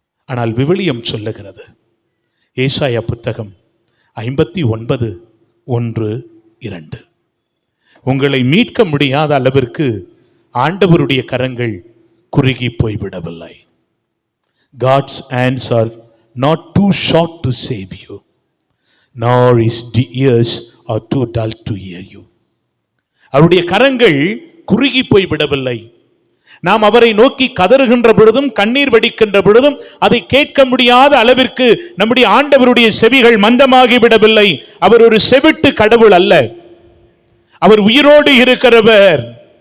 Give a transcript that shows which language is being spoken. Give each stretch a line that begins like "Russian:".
Tamil: ஆனால் விவிலியம் சொல்லுகிறது, ஏசாயா புத்தகம் 59:1-2, உங்களை மீட்க முடியாத அளவிற்கு ஆண்டவருடைய கரங்கள் குறுகி போய்விடவில்லை.
English: God's hands are not too short to save you, nor his ears are too dull to hear you.
Tamil: அவருடைய கரங்கள் குறுகி போய்விடவில்லை. நாம் அவரை நோக்கி கதறுகின்ற பொழுதும் கண்ணீர் வடிக்கின்ற பொழுதும் அதை கேட்க முடியாத அளவிற்கு நம்முடைய ஆண்டவருடைய செவிகள் மந்தமாகி விடவில்லை. அவர் ஒரு செவிட்டு கடவுள் அல்ல. அவர் உயிரோடு இருக்கிறவர்.